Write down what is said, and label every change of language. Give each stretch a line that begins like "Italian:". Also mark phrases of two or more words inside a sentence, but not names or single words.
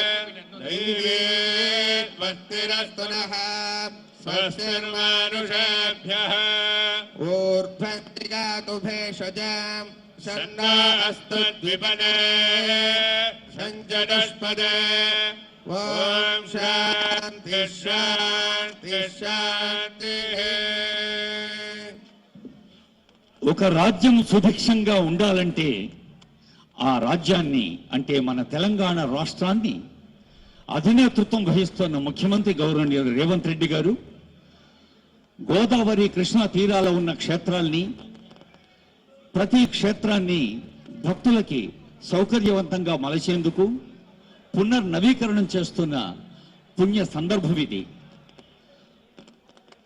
Sanskrit: दैवीर्वस्तिरस्तु नः स्वस्तिर्मानुषेभ्यः ऊर्ध्वस्तिगातु भेषजां षण्णो अस्तु द्विपदे सञ्चतुष्पदे ॐ शान्ति शान्ति शान्तिः.
Telugu: ఒక రాజ్యం సుభిక్షంగా ఉండాలంటే ఆ రాజ్యాన్ని అంటే మన తెలంగాణ రాష్ట్రాన్ని అధినేతృత్వం వహిస్తున్న ముఖ్యమంత్రి గౌరవనీయులు రేవంత్ రెడ్డి గారు గోదావరి కృష్ణా తీరాల ఉన్న క్షేత్రాల్ని ప్రతి క్షేత్రాన్ని భక్తులకి సౌకర్యవంతంగా మలచేందుకు పునర్నవీకరణం చేస్తున్న పుణ్య సందర్భం ఇది.